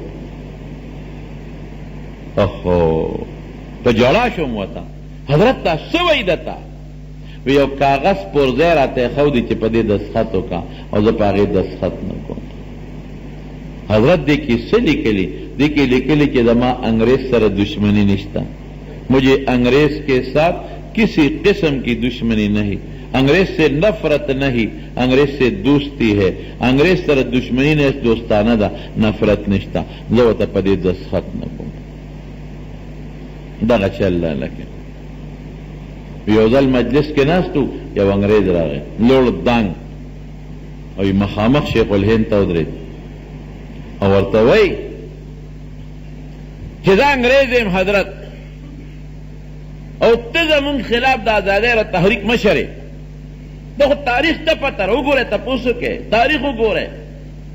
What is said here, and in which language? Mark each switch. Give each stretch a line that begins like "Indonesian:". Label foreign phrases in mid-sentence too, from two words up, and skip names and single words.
Pashto: اخو په ژړا شوم ورته حضرت تا څه وایي درته وی یو کاغذ پرځای راته ایښودی چې په دې دستخط وکړه او زه په هغې دستخط نه کوم حضرت دې کې څه لیکلي دې کې لیکلي چې زما انګریز سره دشمنی نشته
Urdu: مجھے انگریز کے ساتھ کسی قسم کی دشمنی نہیں انگریز سے نفرت نہیں انگریز سے دوستی ہے
Pashto: انگریز سره دشمنی نه دوستانه ده نفرت نشته زه ورته په دې دستخط نه کوم دغه چل لکه یو ځل مجلس کې ناستو یو انګریز راغی لوړ دانګ او مخامخ شیخ الهند ته ودرېد او ورته وایي چې زه انګریز یم حضرت او ته زمونږ خلاف د ازادۍ را تحریک مشر یې دا خو تاریخ ته پته وګورئ تپوس وکړئ تاریخ وګورئ